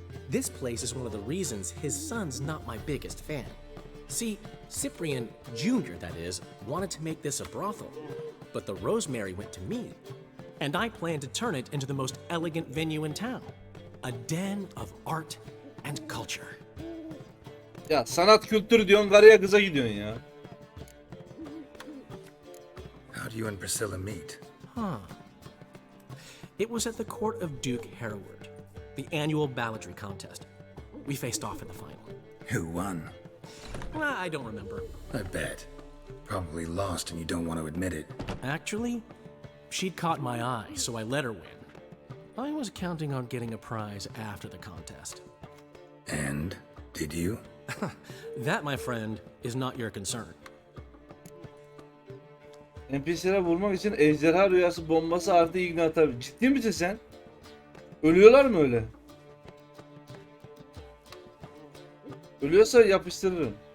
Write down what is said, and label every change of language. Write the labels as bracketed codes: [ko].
[en] This place is one of the reasons his son's not my biggest fan. See, Cyprian Jr., that is, wanted to make this a brothel, but the Rosemary went to me, and I planned to turn it into the most elegant venue in town, a den of art and culture. [tr] Ya sanat kültürü diyorsun, karıya kıza gidiyorsun ya. [en] How do you and Priscilla meet? Huh. It was at the court of Duke Hereward, the annual balladry contest. We faced off in the final. Who won? I don't remember. I bet. Probably lost and you don't want to admit it. Actually, she'd caught my eye, so I let her win. I was counting on getting a prize after the contest. And? Did you? That, my friend, is not your concern. [tr] NPC'lere vurmak için ejderha rüyası bombası artı ignite. Ciddi misin sen? Ölüyorlar mı öyle? Ölüyorsa yapıştırırım.